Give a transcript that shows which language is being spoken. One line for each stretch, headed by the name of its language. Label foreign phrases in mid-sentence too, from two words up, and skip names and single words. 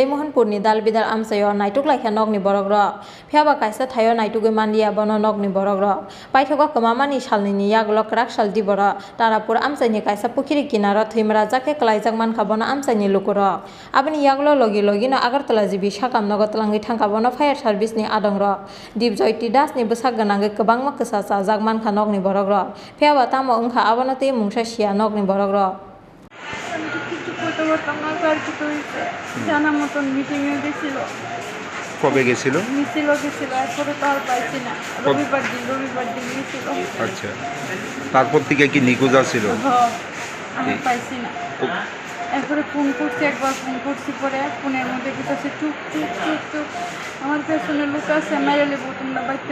Kok Borok: Mohanpurni Dalbedal Amsayo Naituk Laikha Nogni Borogro Pheaba Kaisa Thayo Naituge Mandia Bono Nogni Borogro Paithogo Kamamani Shalnini Yaglo Krakshal Diboro Tarapur Amsaini Kaisa Pukiri Kinaro Thimara Zake Klaizangman Kabona Amsaini Lukuro Abani Yaglo Logi Logino Agartala Jibi Shakam Nogotlangi Tangkabono Fire Service ni Adongro Dibjoiti Das ni Busak Ganange Kabangma Kesasa Zagman Kanogni Borogro Pheaba Tamo Ungha Abonati Mungsha Shia Nogni Borogro
Bangla: জানা মতন মিটিং এ গেছিল কবে গেছিল মিছিল গেছিল এরপরে তো আর পাইছি না রবিবার দিন গেছিল আচ্ছা তারপর থেকে কি নিখোঁজ ছিল আমি পাইছি না এরপরে ফোন করছি একবার ফোন করছি পরে ফোনের মধ্যে কিছু চুপ চুপ চুপ চুপ আমার পেছনে লোক আছে মেরে লেবো তোমরা বাইতে